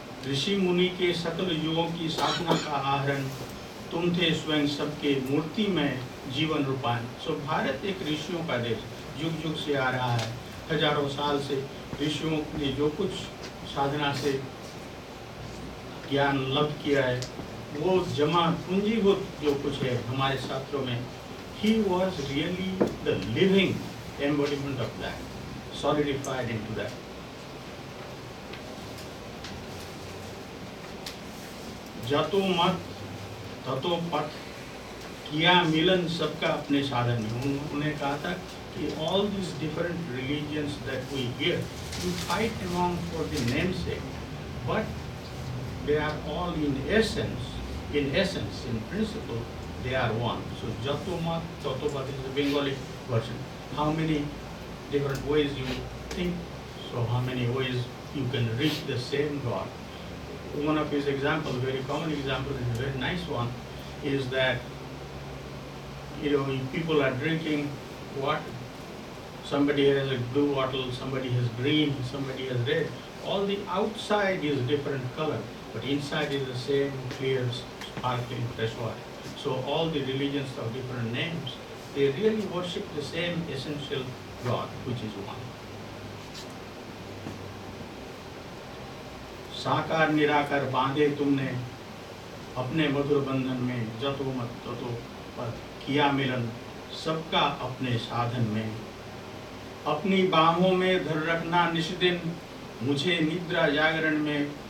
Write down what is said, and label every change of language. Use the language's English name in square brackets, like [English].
[Hindi] ऋषि मुनि के सकल युगों की साधना का आहरण. तुम थे स्वयं सबके मूर्ति में जीवन रूपान. सो भारत एक ऋषियों का देश, युग युग से आ रहा है. हजारों साल से ऋषियों ने जो कुछ साधना से ज्ञान लब्ध किया है, वो जमा पूंजीभूत जो कुछ है हमारे शास्त्रों में. [English] He was really the living embodiment of that, solidified into that. [Hindi] जतो मत ततो पथ, किया मिलन सबका अपने साधन में. उन्होंने कहा था कि [English] all these different religions that we hear, you fight among for the namesake, but they are all in essence, in principle, they are one. So [Bangla] Jato Mat, Tato Pat [English] is the Bengali version. How many different ways you think, so how many ways you can reach the same God. One of his examples, a very common example, and a very nice one, is that if people are drinking water, somebody has a blue bottle, somebody has green, somebody has red. All the outside is different color, but inside is the same clear, sparkling fresh water. So all the religions of different names, they really worship the same essential God, which is one. [Hindi] साकार निराकार बांधे तुमने अपने मधुर बंधन में. जतो मत ततो पथ, किया मिलन सबका अपने साधन में. अपनी बाहों में धर रखना निष्दिन मुझे निद्रा जागरण में.